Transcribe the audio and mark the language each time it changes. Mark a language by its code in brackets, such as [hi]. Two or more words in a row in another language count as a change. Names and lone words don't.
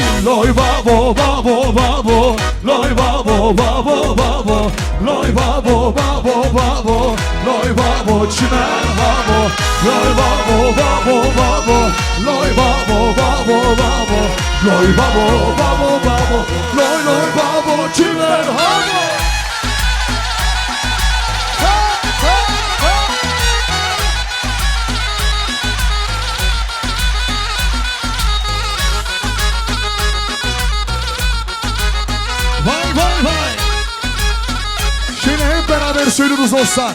[ku] Loy babo babo babo, loy babo babo babo, loy babo babo babo, loy babo çimen babo, loy babo babo babo, loy babo babo babo, loy babo babo babo, loy babo çimen babo. Vay vay vay. [tr] Şimdi hep beraber söylüyoruz dostlar.